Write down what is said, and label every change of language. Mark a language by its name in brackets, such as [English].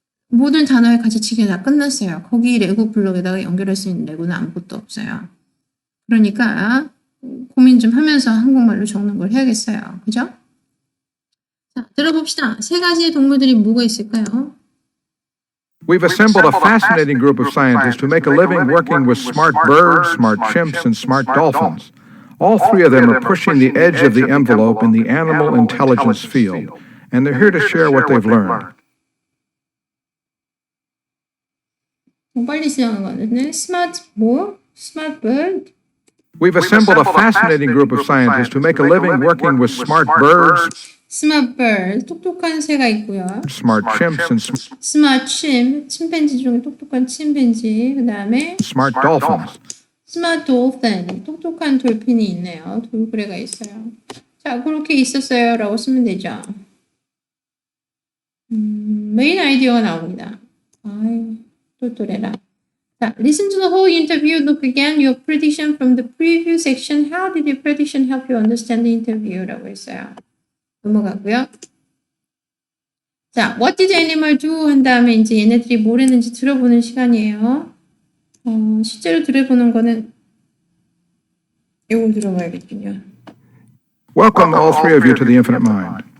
[Korean] 모든 단어의 가지치기가 다 끝났어요. 거기 레고 블록에다가 연결할 수 있는 레고는 아무것도 없어요. 그러니까 고민 좀 하면서 한국말로 적는 걸 해야겠어요. 그죠? 자, 들어봅시다. 세 가지의 동물들이 뭐가 있을까요? [English] We've assembled a fascinating group of scientists to make a living working with smart birds, smart chimps, and smart dolphins. All three of them are pushing the edge of the envelope in the animal intelligence field, and they're here to share what they've learned. [Korean] 빨리 시작한 거는 스마트 bird. [English] We've assembled a fascinating group of scientists to make a living working with smart birds, [Korean] 스마트 bird, 똑똑한 새가 있고요. [English] smart chimps, and [Korean] 스마트 침팬지 중에 똑똑한 침팬지. 그 다음에 [English] smart dolphins. [Korean] 스마트 dolphin, 똑똑한 돌핀이 있네요. 돌고래가 있어요. 자, 그렇게 있었어요 라고 쓰면 되죠. 메인 아이디어가 나옵니다. 아유, 똘똘해라. 자, [English] listen to the whole interview. Look again your prediction from the preview section. How did your prediction help you understand the interview? [Korean] 라고 했어요. 넘어가고요. 자, [English] what did the animal do? [Korean] 한 다음에 이제 얘네들이 뭘 했는지 들어보는 시간이에요. 실제로 들어보는 거는 이걸 들어봐야겠군요. [English] Welcome all three of you to the Infinite Mind.